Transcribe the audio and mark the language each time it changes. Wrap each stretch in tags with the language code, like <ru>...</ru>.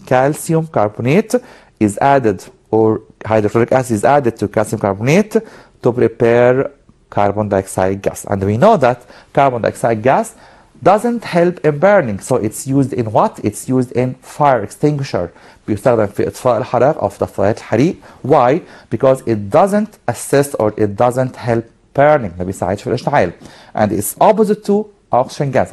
<en>calcium carbonate is added, or hydrochloric acid is added to calcium carbonate to prepare carbon dioxide gas. And we know that carbon dioxide gas doesn't help in burning. So it's used in what? It's used in fire extinguisher.</en> <ar>بيستخدم في إطفاء الحرائق أو في طفايات الحريق.</ar> <en>Why? Because it doesn't assist or it doesn't help burning.</en> <ar>ما بيساعدش في الاشتعال.</ar> <en>And it's opposite to oxygen gas.</en>